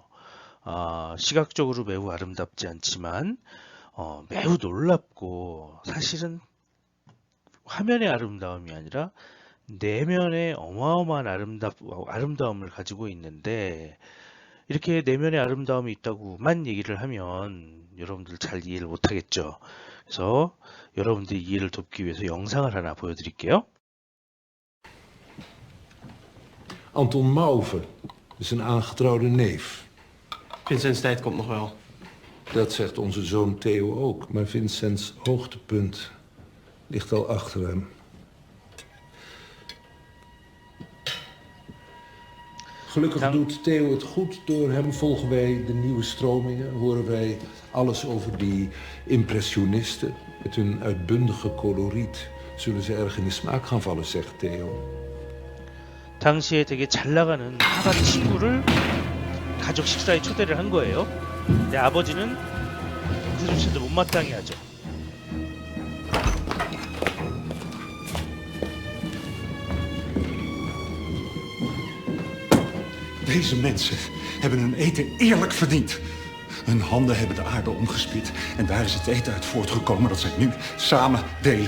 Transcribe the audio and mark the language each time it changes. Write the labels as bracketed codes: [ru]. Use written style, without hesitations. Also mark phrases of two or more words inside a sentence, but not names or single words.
[ko] 시각적으로 매우 아름답지 않지만 매우 놀랍고 사실은 화면의 아름다움이 아니라 내면의 어마어마한 아름다움을 가지고 있는데 이렇게 내면의 아름다움이 있다고만 얘기를 하면 여러분들 잘 이해를 못하겠죠. 그래서 여러분들이 이해를 돕기 위해서 영상을 하나 보여드릴게요. [nl] Anton Mauve is een aangetrouwde neef. Vincent's tijd komt nog wel. Dat zegt onze zoon Theo ook. Maar Vincents hoogtepunt ligt al achter hem. Gelukkig doet Theo het goed. Door hem volgen wij de nieuwe stromingen. Horen wij alles over die impressionisten. Met hun uitbundige coloriet zullen ze erg in de smaak gaan vallen, zegt Theo. [ko] 당시에 되게 잘 나가는 화가 친구를 가족 식사에 초대를 한 거예요. 근데 아버지는 그조차도 못마땅해 하죠. [nl] Deze mensen hebben hun eten eerlijk verdiend. Hun handen hebben de aarde omgespit en daar is het eten uit voortgekomen dat zij nu samen delen.